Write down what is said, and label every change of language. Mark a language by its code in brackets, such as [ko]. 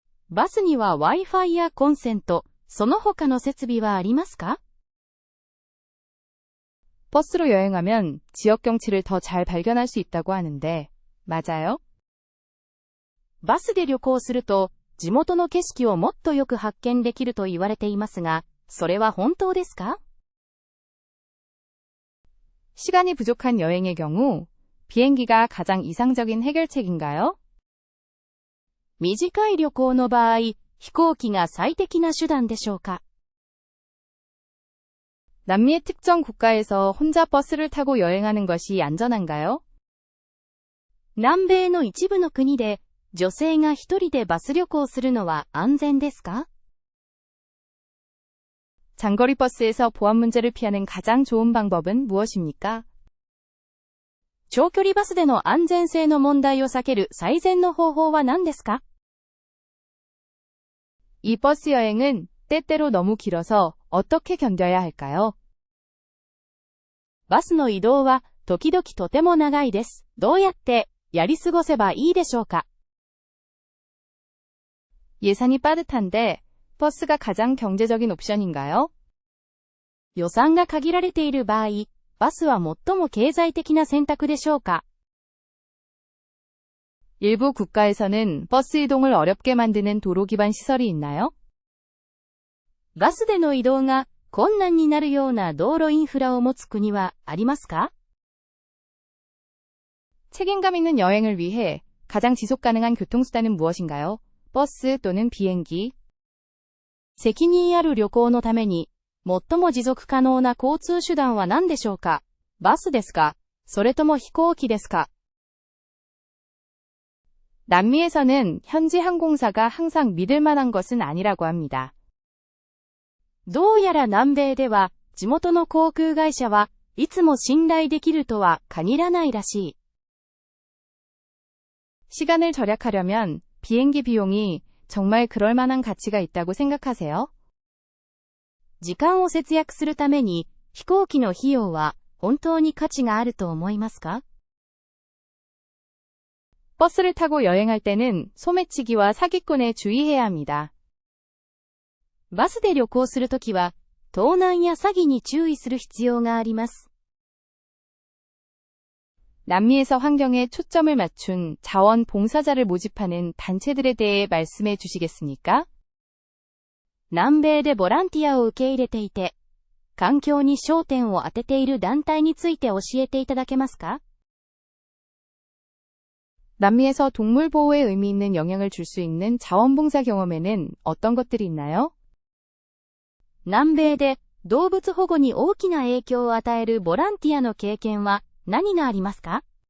[ja] バスには Wi-Fi やコンセント、その他の設備はありますか？ [ko] 버스로 여행하면 지역 경치를 더 잘 발견할 수 있다고 하는데, 맞아요? [ja] バスで旅行すると、地元の景色をもっとよく発見できると言われていますが、それは本当ですか？ [ko] 시간이 부족한 여행의 경우, 비행기가 가장 이상적인 해결책인가요? [ja] 短い旅行の場合、飛行機が最適な手段でしょうか？ [ko] 남미의 특정 국가에서 혼자 버스를 타고 여행하는 것이 안전한가요? [ja] 南米の一部の国で、女性が一人でバス旅行するのは安全ですか？ [ko] 장거리 버스에서 보안 문제를 피하는 가장 좋은 방법은 무엇입니까? [ja] 長距離バスでの安全性の問題を避ける最善の方法は何ですか？ [ko] 이 버스 여행은 때때로 너무 길어서 어떻게 견뎌야 할까요? [ja] バスの移動は時々とても長いです。どうやってやり過ごせばいいでしょうか？ [ko] 예산이 빠듯한데 버스가 가장 경제적인 옵션인가요? [ja] 予算が限られている場合、バスは最も経済的な選択でしょうか？ [ko] 일부 국가에서는 버스 이동을 어렵게 만드는 도로 기반 시설이 있나요? [ja] バスでの移動が困難になるような道路インフラを持つ国はありますか？ [ko] 책임감 있는 여행을 위해 가장 지속 가능한 교통수단은 무엇인가요? 버스 또는 비행기? [ja] 責任ある旅行のために、最も持続可能な交通手段は何でしょうか？バスですか？それとも飛行機ですか？ [ko] 남미에서는 현지 항공사가 항상 믿을 만한 것은 아니라고 합니다. [ja] どうやら南米では、地元の航空会社はいつも信頼できるとは限らないらしい。 [ko] 시간을 절약하려면 비행기 비용이 정말 그럴 만한 가치가 있다고 생각하세요? [ja] 時間を節約するために、飛行機の費用は本当に価値があると思いますか？ [ko] 버스를 타고 여행할 때는 소매치기와 사기꾼에 주의해야 합니다. [ja] バスで旅行するときは、盗難や詐欺に注意する必要があります。 [ko] 남미에서 환경에 초점을 맞춘 자원봉사자를 모집하는 단체들에 대해 말씀해 주시겠습니까? [ja] 南米でボランティアを受け入れていて、環境に焦点を当てている団体について教えていただけますか？ [ko] 남미에서 동물 보호에 의미 있는 영향을 줄 수 있는 자원봉사 경험에는 어떤 것들이 있나요? [ja] 南米で動物保護に大きな影響を与えるボランティアの経験は何がありますか？